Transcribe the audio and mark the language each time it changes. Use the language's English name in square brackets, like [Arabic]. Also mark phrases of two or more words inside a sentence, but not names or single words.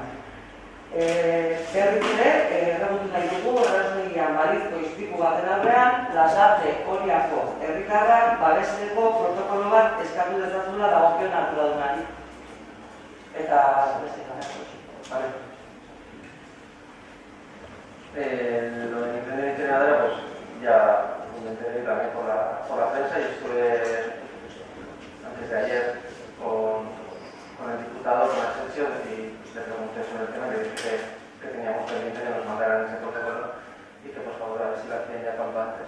[Basque] Berriz ere, erregutu nahi dugu Erraustegian balizko istripu baten aurrean, Lasarte Oriako herritarrak babesteko protokolo bat eskatu dezazula dagokion arduradunari. Eta beste gara. [Spanish] Lo de incendio incineradora, pues ya me enteré también por la prensa y estuve antes de ayer con el diputado, con Asensio, y le pregunté sobre el tema y le dije que teníamos pendiente que nos mandaran ese protocolo y que por favor a ver si lo hacían ya cuanto antes.